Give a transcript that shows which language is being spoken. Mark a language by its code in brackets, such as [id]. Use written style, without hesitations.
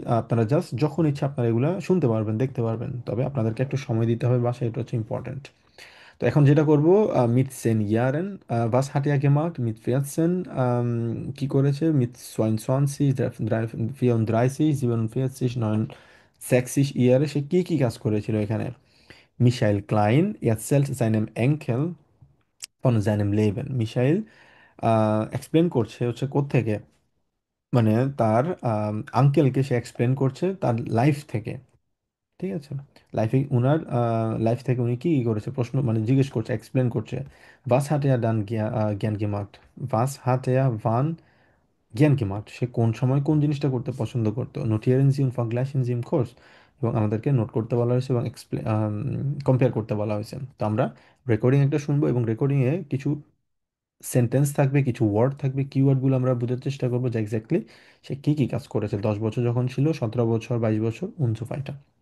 [bn] আপনারা জাস্ট যখন ইচ্ছা আপনারা এগুলো শুনতে পারবেন, দেখতে পারবেন। তবে আপনাদেরকে একটু সময় দিতে হবে বাসায়, এটা হচ্ছে ইম্পর্ট্যান্ট। তো এখন যেটা করব, meet Sen ইয়ারেন [de] was hat er gemacht mit 14, [bn] কি করেছে mit 22, 34, 47, 69 ইয়ারে সে কি কি কাজ করেছিল এখানে। [de] Michael Klein erzählt seinem Enkel von seinem Leben. [bn] Missile explain করছে হচ্ছে কোত্থেকে, মানে তার আঙ্কেলকে সে এক্সপ্লেন করছে তার লাইফ থেকে। ঠিক আছে, লাইফে উনার লাইফ থেকে উনি কি কি করেছে প্রশ্ন, মানে জিজ্ঞেস করছে, এক্সপ্লেন করছে। [de] was hat er dann gern gemacht, was hat er wann gern gemacht, [bn] সে কোন সময় কোন জিনিসটা করতে পছন্দ করতো। [de] notieren Sie und vergleichen Sie im Kurs, [bn] এবং আমাদেরকে নোট করতে বলা হয়েছে এবং কম্পেয়ার করতে বলা হয়েছে। তো আমরা রেকর্ডিং একটা শুনবো এবং রেকর্ডিংয়ে কিছু সেন্টেন্স থাকবে, কিছু ওয়ার্ড থাকবে, কিওয়ার্ডগুলো আমরা বোঝার চেষ্টা করবো যে এক্স্যাক্টলি সে কি কি কাজ করেছে 10 বছর যখন ছিল, 17 বছর, 22 বছর [de] und so weiter.